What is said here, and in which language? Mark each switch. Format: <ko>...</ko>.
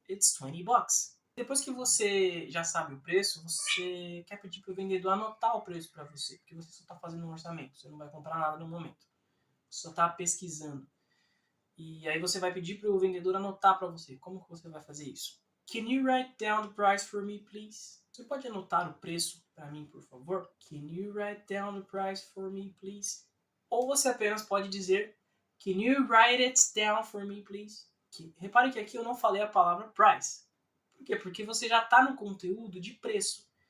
<en>It's 20 bucks.</en> <pt>Depois que você já sabe o preço, você quer pedir para o vendedor anotar o preço para você, porque você só está fazendo um orçamento, você não vai comprar nada no momento. Você só está pesquisando. E aí você vai pedir para o vendedor anotar para você. Como que você vai fazer isso?</pt> <en>Can you write down the price for me, please?</en> <pt>Você pode anotar o preço para mim, por favor?</pt> <en>Can you write down the price for me, please?</en> <pt>Ou você apenas pode dizer</pt> <en>Can you write it down for me, please?</en> <pt>Repare que aqui eu não falei a palavra price. Por quê? Porque você já está no conteúdo de preço.</pt>